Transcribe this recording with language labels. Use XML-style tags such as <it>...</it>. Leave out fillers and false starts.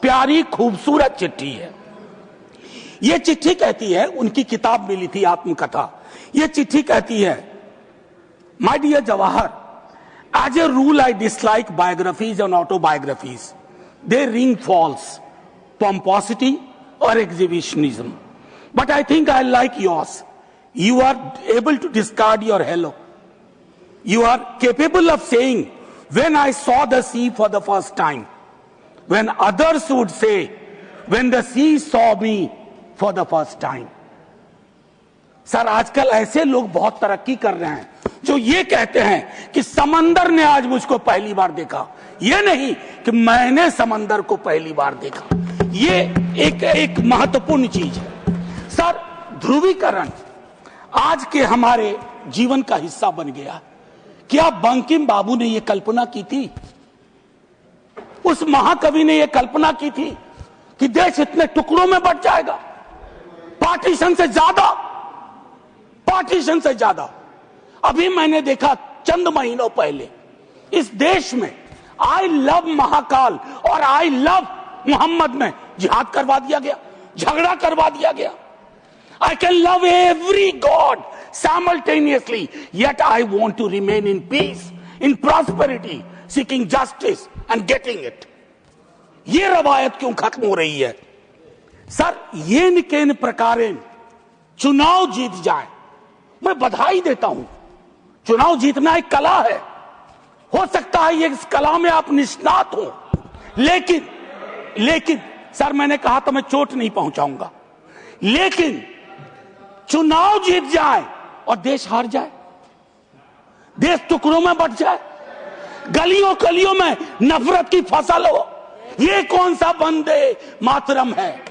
<hi>प्यारी खूबसूरत चिट्ठी है। ये चिट्ठी कहती है,</hi> <en>उनकी किताब मिली थी आत्मकथा, ये चिट्ठी कहती है, my dear Jawahar, as a rule I dislike biographies and autobiographies, they ring false, pomposity or exhibitionism, but I think I like yours. You are able to discard your hello. You are capable of saying, when I saw the sea for the first time, when others would say, when the sea saw me for the first time.</en> <hi>Sir, आजकल ऐसे लोग बहुत तरक्की कर रहे हैं जो ये कहते हैं कि समंदर ने आज मुझको पहली बार देखा, ये नहीं कि मैंने समंदर को पहली बार देखा। ये एक महत्वपूर्ण चीज है। सर, ध्रुवीकरण आज के हमारे जीवन का हिस्सा बन गया। क्या बंकिम बाबू ने यह कल्पना की थी, उस महाकवि ने यह कल्पना की थी कि देश इतने टुकड़ों में बंट जाएगा? पार्टीशन से ज्यादा, पार्टीशन से ज्यादा। अभी मैंने देखा चंद महीनों पहले इस देश में आई लव महाकाल और आई लव मोहम्मद में जिहाद करवा दिया गया, झगड़ा करवा दिया गया।</hi> <en>I can love every God simultaneously, yet I want to remain in peace, in prosperity, seeking justice and getting it.</en> <hi>ये रवायत क्यों खत्म हो रही है? सर, ये निकेन प्रकारेण चुनाव जीत जाए, मैं बधाई देता हूं। चुनाव जीतना एक कला है, हो सकता है ये इस कला में आप निष्णात हो, लेकिन सर, मैंने कहा तो मैं चोट नहीं पहुंचाऊंगा, लेकिन चुनाव जीत जाए और देश हार जाए, देश टुकड़ों में बंट जाए, गलियों गलियों में नफरत की फसल हो, ये कौन सा वंदे मातरम है?</hi>